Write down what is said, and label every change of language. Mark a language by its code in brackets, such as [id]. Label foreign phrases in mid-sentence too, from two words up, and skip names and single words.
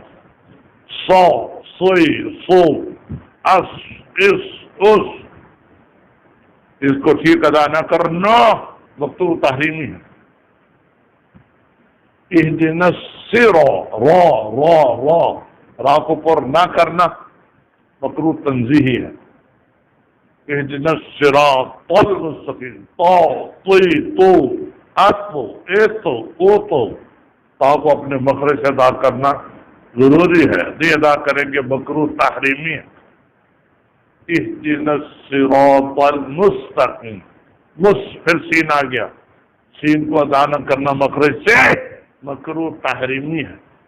[ur] صا صی صو اس اس اس, اس کو ٹھیک ادا نہ کرنا مکروہ تحریمی ہے. [ar] اہدنا الصراط [ur] را را را, را کو پر نہ کرنا مکروہ تنزیہی ہے. [ar] اہدنا الصراط المستقیم, [ur] تا طی تو اتو ایتو اوتو, تا کو اپنے مخرج سے ادا کرنا ضروری ہے. نہیں ادا کریں گے مکروہ تحریمی ہے. [ar] اہدنا الصراط المستقیم, [ur] پھر سین آ گیا, سین کو ادا نہ کرنا مخرج سے مکروہ تحریمی ہے.